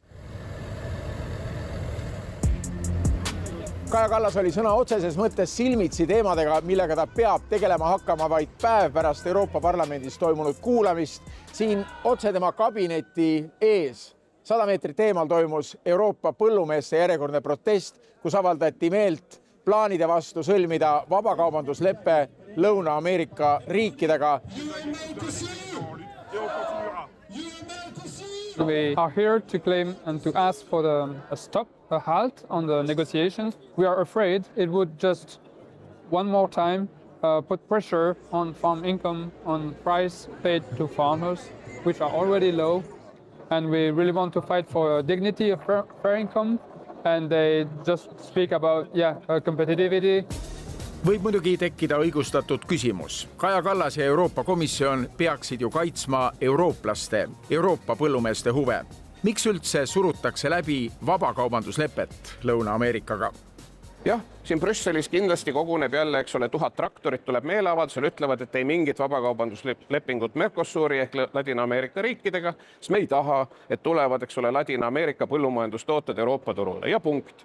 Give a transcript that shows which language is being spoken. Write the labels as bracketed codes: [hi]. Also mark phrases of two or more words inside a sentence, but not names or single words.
[et] Kaja Kallas oli sõna otseses mõttes silmitsi teemadega, millega ta peab tegelema hakkama vaid päev pärast Euroopa Parlamendis toimunud kuulamist. Siin otse tema kabineti ees 100 meetrit eemal toimus Euroopa põllumeeste järjekordne protest, kus avaldati meelt plaanide vastu sõlmida vabakaubandusleppe Lõuna-Ameerika riikidega. [en] We are here to claim and to ask for a stop, a halt on the negotiations. We are afraid it would just one more time put pressure on farm income, on price paid to farmers, which are already low. And we really want to fight for dignity of fair income. And they just speak about, competitivity. [et] Võib muidugi tekkida õigustatud küsimus. Kaja Kallas ja Euroopa Komisjon peaksid ju kaitsma eurooplaste, Euroopa põllumeeste huve. Miks üldse surutakse läbi vabakaubanduslepet Lõuna-Ameerikaga? Jah, siin Brüsselis kindlasti koguneb jälle, 1000 traktorit tuleb meeleavaldusel, ütlevad, et ei mingit vabakaubanduslepingut Mercosuri ehk Ladina-Ameerika riikidega, sest me ei taha, et tulevad, Ladina-Ameerika põllumajandustooted Euroopa turule ja punkt.